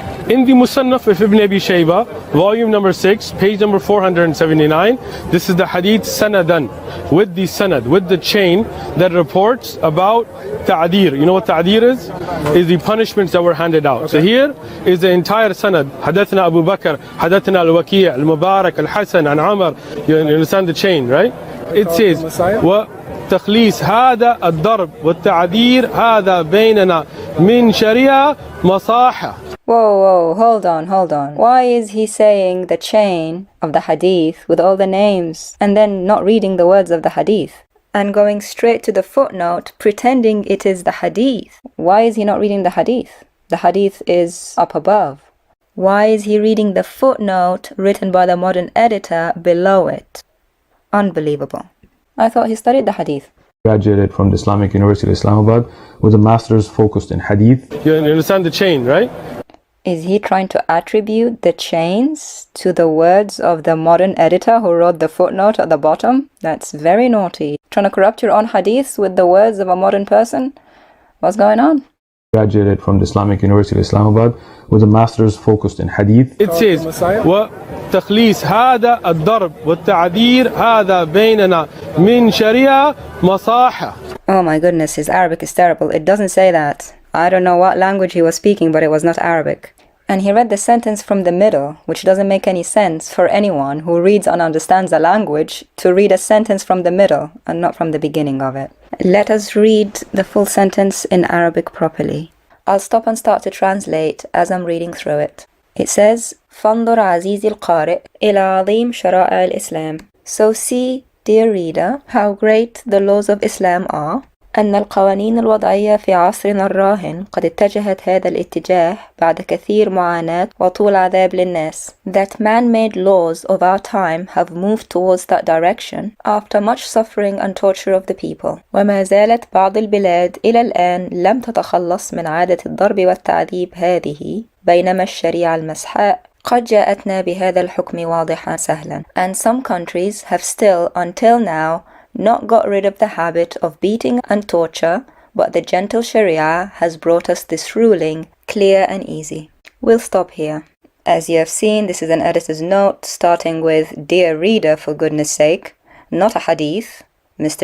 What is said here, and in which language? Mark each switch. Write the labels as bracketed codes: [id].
[en] In the Musannaf of Ibn Abi Shayba, volume number 6, page number 479, this is the Hadith Sanadan, with the Sanad, with the chain that reports about Ta'dir. You know what Ta'dir is? Is the punishments that were handed out. So here is the entire Sanad. Hadathna Abu Bakr, Hadathna Al-Waki' Al-Mubarak, Al-Hasan, and Amr. You understand the chain, right? [ar] It says, تخليص هذا الضرب والتعذير هذا بيننا من شريعة مصاحة. [en] Whoa, hold on. Why is he saying the chain of the hadith with all the names and then not reading the words of the hadith and going straight to the footnote pretending it is the hadith? Why is he not reading the hadith? The hadith is up above. Why is he reading the footnote written by the modern editor below it? Unbelievable. I thought he studied the hadith. Graduated from the Islamic University of Islamabad with a master's focused in hadith. You understand the chain, right? Is he trying to attribute the chains to the words of the modern editor who wrote the footnote at the bottom? That's very naughty. Trying to corrupt your own hadith with the words of a modern person? What's going on? Graduated from the Islamic University of Islamabad with a master's focused in hadith. [ar] It says, وتخليص هذا الضرب والتعذير هذا بيننا من شريعة مصاحة. [en] Oh my goodness, his Arabic is terrible. It doesn't say that. I don't know what language he was speaking, but it was not Arabic. And he read the sentence from the middle, which doesn't make any sense for anyone who reads and understands a language to read a sentence from the middle and not from the beginning of it. Let us read the full sentence in Arabic properly. I'll stop and start to translate as I'm reading through it. [ar] It says, فانظر عزيزي القارئ إلى عظيم شرائع الإسلام. [en] So see, dear reader, how great the laws of Islam are. [ar] أن القوانين الوضعية في عصرنا الراهن قد اتجهت هذا الاتجاه بعد كثير معاناة وطول عذاب للناس. [en] That man-made laws of our time have moved towards that direction after much suffering and torture of the people. [ar] وما زالت بعض البلاد إلى الآن لم تتخلص من عادة الضرب والتعذيب هذه بينما الشريعة المسحاء قد جاءتنا بهذا الحكم واضحا سهلا. [en] And some countries have still, until now, not got rid of the habit of beating and torture, but the gentle Sharia has brought us this ruling, clear and easy. We'll stop here. As you have seen, this is an editor's note starting with, Dear reader, for goodness sake, not a hadith, Mr.